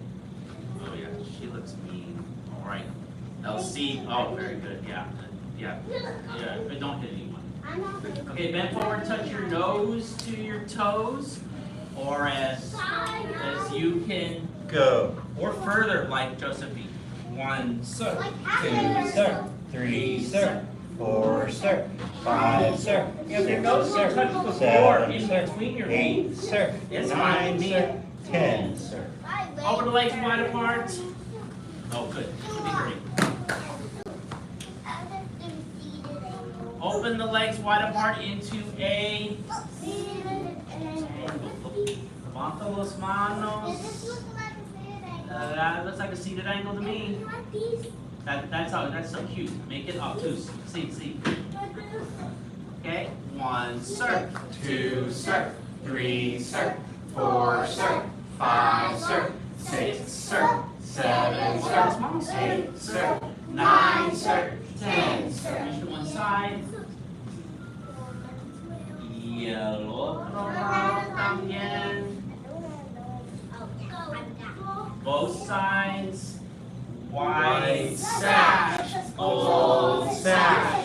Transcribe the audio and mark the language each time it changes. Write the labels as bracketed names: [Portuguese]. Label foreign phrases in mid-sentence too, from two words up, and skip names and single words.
[English] Oh yeah, she looks mean. All right. LC. Oh, very good. Yeah. Yeah. Yeah. But don't hit anyone. Okay, bend forward, touch your nose to your toes, or as you can, Go. or further, like Josephine. 1, sir. 2, sir. 3, sir. 4, sir. 5, sir. Yeah, there goes. Sir. Touch the floor 7, in sir. between your 8, feet. sir. It's 9, fine. sir. 10, sir. Over the legs wide apart. Oh, good. Should be great. Open the legs wide apart into a [Spanish] levanta los manos. [English] That looks like a seated angle to me. That's so cute. Make it obtuse. See. Okay. 1, sir. 2, sir. 3, sir. 4, sir. 5, sir. 6, sir. 7, sir. 8, sir. 9, sir. 10, sir. Reach to one side. [Spanish] Yellow colorado también. [English] Both sides. White sash. Gold sash.